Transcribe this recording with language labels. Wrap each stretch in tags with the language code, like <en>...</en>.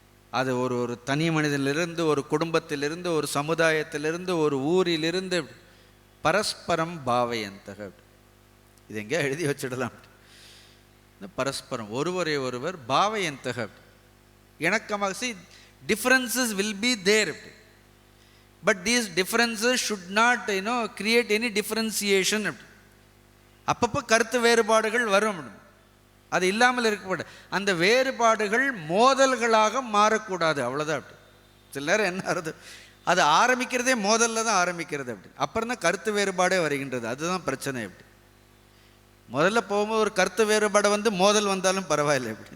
<ta>அது ஒரு தனி மனிதனிலிருந்து, ஒரு குடும்பத்திலிருந்து, ஒரு சமுதாயத்திலிருந்து, ஒரு ஊரிலிருந்து</ta> <sa>பரஸ்பரம் பாவயந்தக.</sa> <ta>இது எங்கேயா எழுதி வச்சிடலாம். பரஸ்பரம் ஒருவரை ஒருவர் பாவயந்தக இணக்கமாக.</ta> <en>see, differences will be there, but these differences should not create any differentiation.</en> <ta>அப்பப்போ கருத்து வேறுபாடுகள் வரும், அது இல்லாமல் இருக்கப்பட. அந்த வேறுபாடுகள் மோதல்களாக மாறக்கூடாது, அவ்வளோதான். சில நேரம் என்ன ஆகுது, அது ஆரம்பிக்கிறதே மோதலில் தான் ஆரம்பிக்கிறது. அப்புறம் தான் கருத்து வேறுபாடே வருகின்றது. அதுதான் பிரச்சனை. முதல்ல போகும்போது ஒரு கருத்து வேறுபாடு மோதல் வந்தாலும் பரவாயில்லை.</ta>